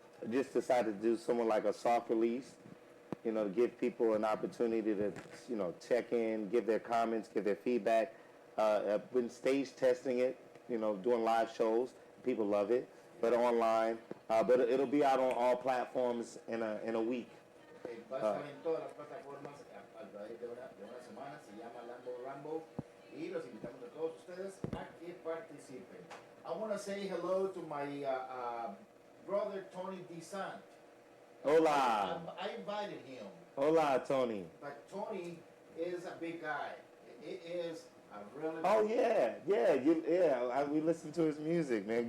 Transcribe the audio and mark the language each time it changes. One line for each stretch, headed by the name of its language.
English: Just decided to do somewhat like a soft release, you know, to give people an opportunity to, you know, check in, give their comments, give their feedback. I've been stage testing it, you know, doing live shows. People love it, but online. But it'll be out on all platforms in a week.
Spanish: Va a estar en todas las plataformas a través de una semana, se llama Lambo Rambo y los invitamos a todos ustedes a que participen.
English: I want to say hello to my brother Tony DeSant.
Spanish: Hola.
English: I invited him,
Spanish: Hola, Tony.
English: but Tony is a big guy. It is a really Oh, yeah. We listened to his music, man.